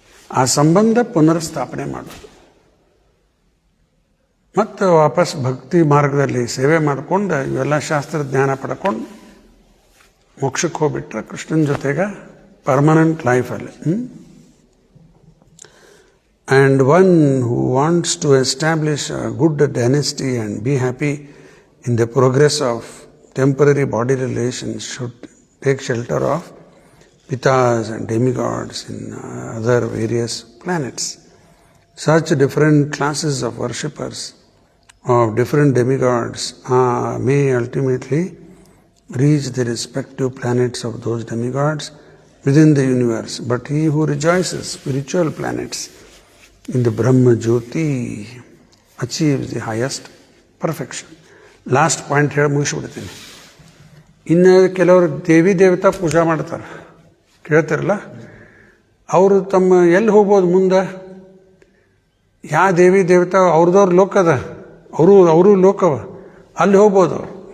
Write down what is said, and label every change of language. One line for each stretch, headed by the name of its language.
Kannada: ಆ ಸಂಬಂಧ ಪುನರ್ಸ್ಥಾಪನೆ ಮಾಡೋದು, ಮತ್ತು ವಾಪಸ್ ಭಕ್ತಿ ಮಾರ್ಗದಲ್ಲಿ ಸೇವೆ ಮಾಡಿಕೊಂಡು ಇವೆಲ್ಲ ಶಾಸ್ತ್ರ ಜ್ಞಾನ ಪಡ್ಕೊಂಡು ಮೋಕ್ಷಕ್ಕೆ ಹೋಗ್ಬಿಟ್ರೆ ಕೃಷ್ಣನ ಜೊತೆಗೆ ಪರ್ಮನೆಂಟ್ ಲೈಫಲ್ಲಿ.
English: And one who wants to establish a good dynasty and be happy in the progress of temporary body relations should take shelter of pitas and demigods in other various planets. Such different classes of worshippers of different demigods may ultimately reach the respective planets of those demigods within the universe. But he who rejoices spiritual planets in the Brahma Jyoti achieves the highest perfection.
Kannada: Last point ಹೇಳಿ ಮುಗಿಸ್ಬಿಡ್ತೀನಿ. ಇನ್ನು ಕೆಲವರು ದೇವಿ ದೇವತಾ ಪೂಜಾ ಮಾಡ್ತಾರೆ, ಕೇಳ್ತಿರಲ್ಲ. ಅವರು ತಮ್ಮ ಎಲ್ಲಿ ಹೋಗ್ಬೋದು ಮುಂದೆ? ಯಾವ ದೇವಿ ದೇವತಾ ಅವ್ರದವ್ರ ಲೋಕದ, ಅವರು ಲೋಕವ, ಅಲ್ಲಿ ಹೋಗ್ಬೋದು ಅವರು.